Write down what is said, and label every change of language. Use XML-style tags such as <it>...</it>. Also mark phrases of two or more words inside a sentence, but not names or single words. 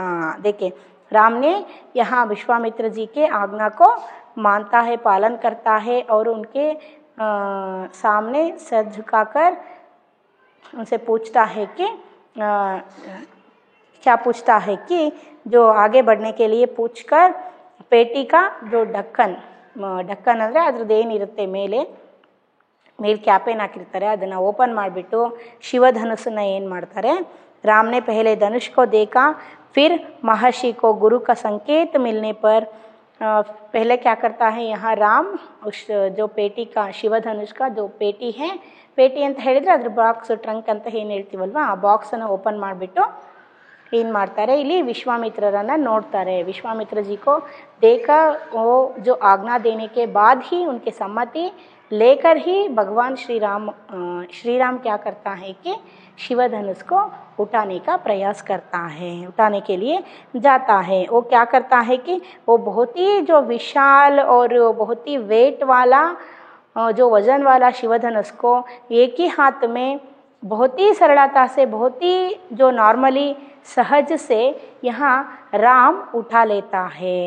<hi>देखिए राम ने यहाँ विश्वामित्र जी के आज्ञा को मानता है, पालन करता है, और उनके सामने सर झुकाकर उनसे पूछता है कि क्या पूछता है कि जो आगे बढ़ने के लिए पूछकर पेटी का जो ढक्कन</hi> <kn>ಅಂದರೆ ಅದ್ರದ್ದೇನಿರುತ್ತೆ ಮೇಲೆ ಕ್ಯಾಪೇನು ಹಾಕಿರ್ತಾರೆ, ಅದನ್ನು ಓಪನ್ ಮಾಡಿಬಿಟ್ಟು ಶಿವಧನುಸ್ಸನ್ನು ಏನು ಮಾಡ್ತಾರೆ,</kn> <hi>राम ने पहले धनुष को देखा, फिर महर्षि को गुरु का संकेत मिलने पर पहले क्या करता है यहाँ राम, उस जो पेटी का शिवधनुष का जो पेटी है, पेटी</hi> <kn>ಅಂತ ಹೇಳಿದರೆ ಅದ್ರ ಬಾಕ್ಸ್ ಟ್ರಂಕ್ ಅಂತ ಏನು ಹೇಳ್ತೀವಲ್ವ, ಆ ಬಾಕ್ಸನ್ನು ಓಪನ್ ಮಾಡಿಬಿಟ್ಟು ಏನು ಮಾಡ್ತಾರೆ, ಇಲ್ಲಿ ವಿಶ್ವಾಮಿತ್ರರನ್ನು ನೋಡ್ತಾರೆ।</kn> <hi>विश्वामित्र जी को देखा, वो जो आज्ञा देने के बाद ही उनके सम्मति लेकर ही भगवान श्री राम क्या करता है कि शिवधनुष को उठाने का प्रयास करता है, उठाने के लिए जाता है। वो क्या करता है कि वो बहुत ही जो विशाल और बहुत ही वेट वाला जो वजन वाला शिवधनुष को एक ही हाथ में बहुत ही सरलता से, बहुत ही जो नॉर्मली सहज से यहाँ राम उठा लेता है।</hi>